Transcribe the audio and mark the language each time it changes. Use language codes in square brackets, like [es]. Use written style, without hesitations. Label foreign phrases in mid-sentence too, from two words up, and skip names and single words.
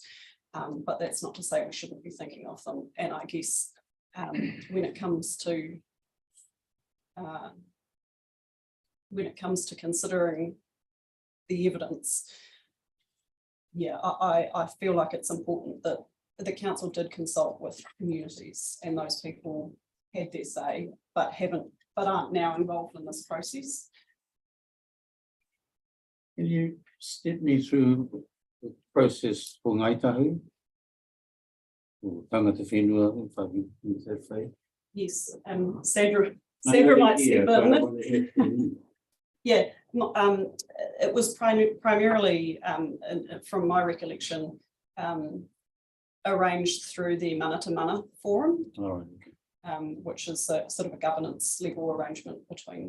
[en] But that's not to say we shouldn't be thinking of them. And I guess when it comes to considering the evidence, yeah, I feel like it's important that the council did consult with communities, and those people had their say, but aren't now involved in this process. Can you step me through the process for Ngāi Tahu? [mi] Or tangata whenua, [en] if I can use that phrase? Yes, Sandra might step in. Yeah, it was primarily, from my recollection, arranged through the Manata Mana Forum, which is a sort of a governance legal arrangement between.